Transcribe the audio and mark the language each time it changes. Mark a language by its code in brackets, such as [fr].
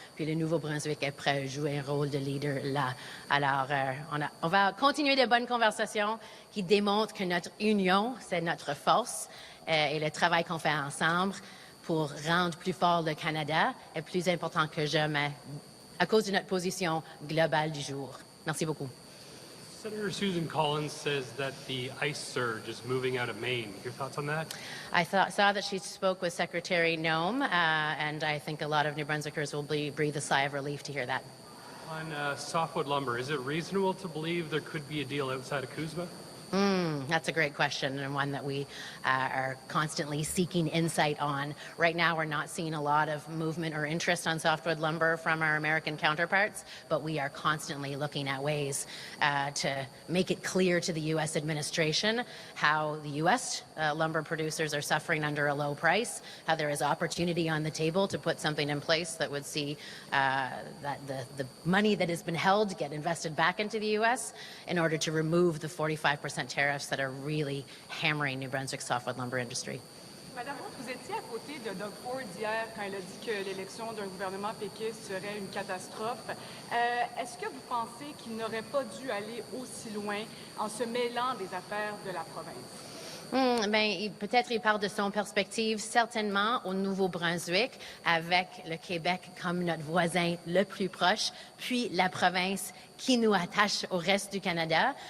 [fr] Puis le Nouveau-Brunswick est prêt à jouer un rôle de leader là. Alors, on va continuer de bonnes conversations qui démontrent que notre union, c'est notre force et le travail qu'on fait ensemble pour rendre plus fort le Canada est plus important que jamais à cause de notre position globale du jour. Merci beaucoup. [en] Senator Susan Collins says that the ice surge is moving out of Maine. Your thoughts on that? I saw that she spoke with Secretary Nome, and I think a lot of New Brunswickers will breathe a sigh of relief to hear that. On softwood lumber, is it reasonable to believe there could be a deal outside of CUSMA? That's a great question and one that we are constantly seeking insight on. Right now, we're not seeing a lot of movement or interest on softwood lumber from our American counterparts, but we are constantly looking at ways to make it clear to the U.S. administration how the U.S. Lumber producers are suffering under a low price, how there is opportunity on the table to put something in place that would see that the money that has been held get invested back into the U.S. in order to remove the 45% tariffs that are really hammering New Brunswick's softwood lumber industry. [fr] Madame Roth, vous étiez à côté de Doug Ford hier quand il a dit que l'élection d'un gouvernement péquiste serait une catastrophe. Est-ce que vous pensez qu'il n'aurait pas dû aller aussi loin en se mêlant des affaires de la province? Peut-être il parle de son perspective, certainement au Nouveau-Brunswick, avec le Québec comme notre voisin le plus proche, puis la province qui nous attache au reste du Canada.